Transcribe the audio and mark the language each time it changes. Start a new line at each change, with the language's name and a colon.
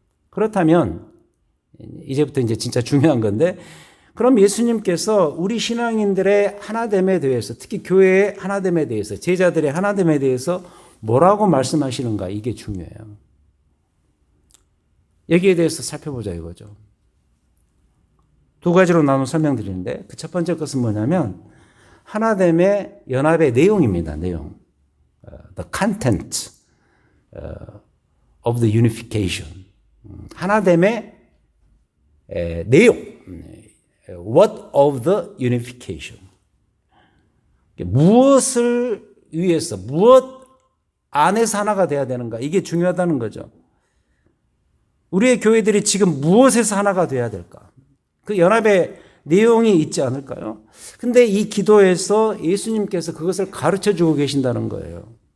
Korean: 그렇다면 이제부터 이제 진짜 중요한 건데 그럼 예수님께서 우리 신앙인들의 하나됨에 대해서 특히 교회의 하나됨에 대해서 제자들의 하나됨에 대해서 뭐라고 말씀하시는가 이게 중요해요. 여기에 대해서 살펴보자 이거죠. 두 가지로 나눠 설명드리는데 그 첫 번째 것은 뭐냐면 하나됨의 연합의 내용입니다. 내용.
English: The content of the unification.
Korean: 하나됨의 내용.
English: What of the unification.
Korean: 무엇을 위해서, 무엇 안에서 하나가 돼야 되는가? 이게 중요하다는 거죠. 우리의 교회들이 지금 무엇에서 하나가 돼야 될까? 그 연합의 내용이 있지 않을까요? 근데 이 기도에서 예수님께서 그것을 가르쳐 주고 계신다는 거예요.